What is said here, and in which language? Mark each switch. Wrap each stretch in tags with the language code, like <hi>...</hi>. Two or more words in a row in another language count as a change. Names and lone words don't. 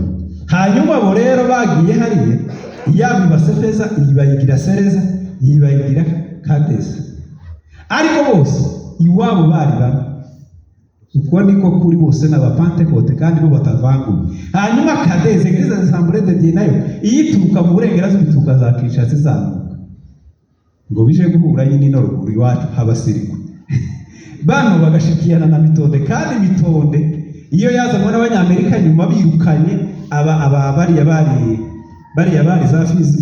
<rn>Hanyuma abo rero bagiye hariye yaba basefeza ibayigira Sereza ibayigira Kadeza. Ariko bose iwabo bari bamwe. Uko niko kuri bose n'aba Pentecote kandi bo batavanguye. Hanyuma Kadeze Église des Assemblées de Dieu nayo iyituruka mu Burengerazuba ituruka za Kinshasa izamuka. Ngo bije guhura nyine no ruguru iwacu habasiriko. Bano bagashikiyana na Mitonde kandi Mitonde iyo yazanywe n'Abanyamerika nyuma birukanye bariya bari za Fizi.</rn>